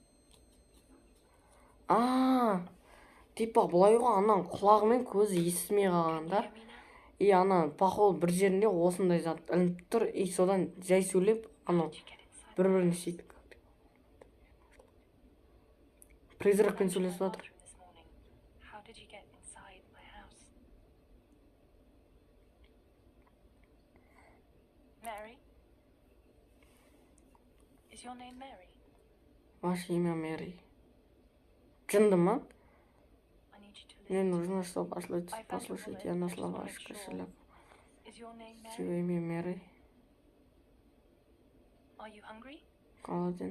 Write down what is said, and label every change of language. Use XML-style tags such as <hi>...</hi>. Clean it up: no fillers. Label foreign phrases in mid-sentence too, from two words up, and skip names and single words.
<kk>Типа бұлай ғой, анан құлағымен көзі естімей қалғанда. И ана походу бір жерінде осындай зат ілініп тұр, и содан жай сөйлеп, анау бір-бірін істейді. Призракпен сөйлесіп жатыр.</kk> <ru>Ваше имя Мэри.</ru> <kk>Жынды ма?</kk> <ru>Мне нужно, чтобы послушать, я нашла ваш кошелек. Чего имя Мэри? Голоден.</ru>